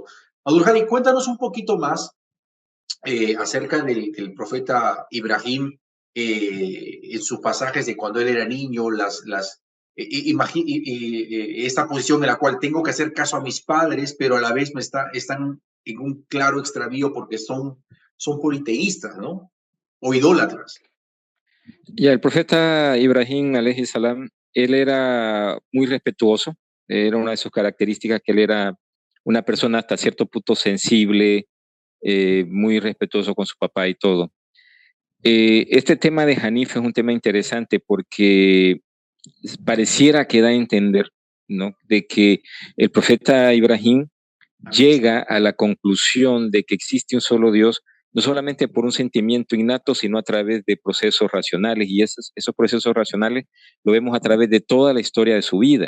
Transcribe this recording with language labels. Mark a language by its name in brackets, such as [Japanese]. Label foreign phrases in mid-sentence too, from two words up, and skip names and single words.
[Spanish] Abdul-Hadi, cuéntanos un poquito más acerca del profeta Ibrahim en sus pasajes de cuando él era niño, esta posición en la cual tengo que hacer caso a mis padres, pero a la vez están en un claro extravío porque son politeístas, ¿no? O idólatras. Y el profeta Ibrahim, [Arabic] عليه السلام, [Spanish] él era muy respetuoso, era una de sus características que él era una persona hasta cierto punto sensible, muy respetuoso con su papá y todo. Este tema de Hanif es un tema interesante porque pareciera que da a entender, ¿no?, de que el profeta Ibrahim llega a la conclusión de que existe un solo Dios, no solamente por un sentimiento innato, sino a través de procesos racionales, y esos procesos racionales lo vemos a través de toda la historia de su vida.